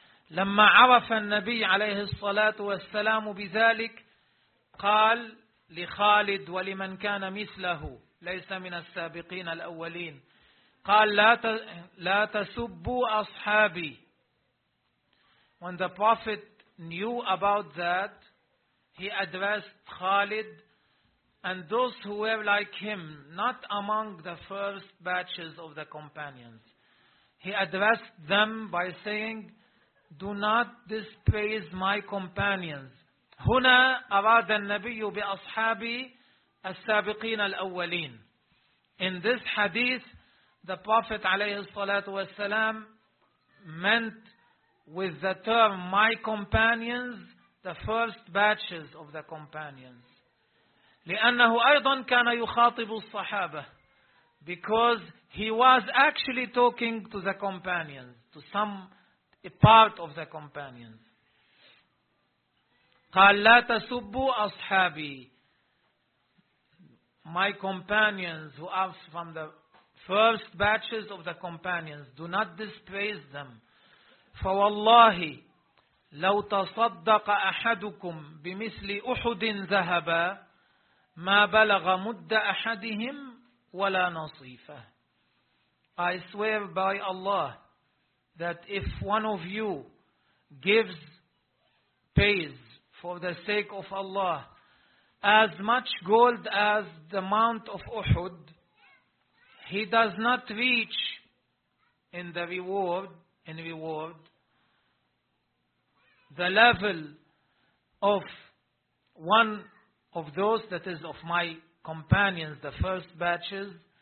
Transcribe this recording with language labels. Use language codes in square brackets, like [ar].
[ar] لما عرف النبي عليه الصلاة والسلام بذلك قال لخالد ولمن كان مثله ليس من السابقين الأولين قال لا تسبوا أصحابي. [en] When the Prophet knew about that, he addressed خالد and those who were like him, not among the first batches of the companions. He addressed them by saying, Do not dispraise my companions. [ar] هنا أراد النبي بأصحابي السابقين الأولين. [en] In this hadith, the Prophet [ar] عليه الصلاة والسلام [en] meant with the term my companions, the first batches of the companions. [ar] لأنه أيضا كان يخاطب الصحابة. [en] Because he was actually talking to the companions, to some a part of the companions. [ar] قال لا تسبوا أصحابي. [en] My companions who are from the first batches of the companions, do not dispraise them. [ar] فوالله لو تصدق أحدكم بمثل أحد ذهبا ما بلغ مد أحدهم ولا نصيفه. [en] I swear by Allah that if one of you pays for the sake of Allah as much gold as the Mount of Uhud, he does not reach in reward the level of one of those, that is of my companions, the first batches.